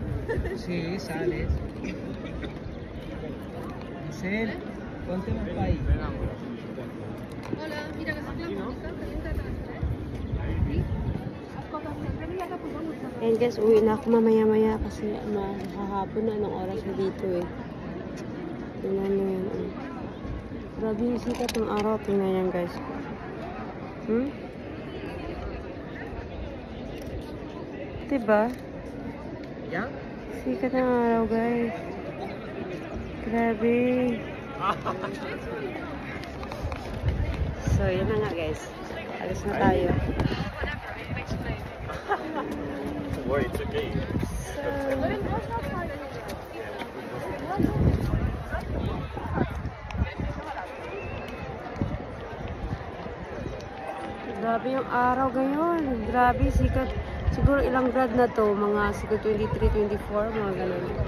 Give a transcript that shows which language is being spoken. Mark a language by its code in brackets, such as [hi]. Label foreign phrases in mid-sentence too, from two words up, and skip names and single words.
[es] Sí, sale. Marcel, ponte más para ahí. Hola, mira que se bonita, caliente atrás. [tl] Ayan guys, uwi na ako mamaya-maya kasi mahahapon na anong oras na dito eh. Tingnan nyo yan. Oh. Grabe yung sikat ng araw. Tingnan yan guys. Diba? [en] Yeah? [tl] Sikat ng araw guys. Grabe. So, yun na nga guys. Alis na tayo. [en] Don't worry, it's okay. [tl] Grabe yung araw ngayon. Grabe, sikat. Siguro ilang grad na to. Mga siguro 23, 24, mga ganun.